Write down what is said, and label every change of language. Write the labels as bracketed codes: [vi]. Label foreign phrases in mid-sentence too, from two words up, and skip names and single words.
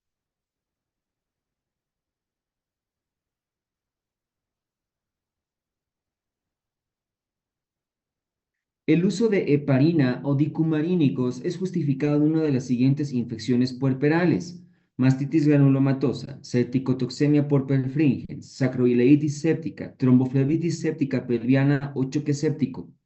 [es] El uso de heparina o dicumarínicos es justificado en una de las siguientes infecciones puerperales: mastitis granulomatosa, septicotoxemia por perfringens, sacroileitis séptica, tromboflebitis séptica pelviana o choque séptico.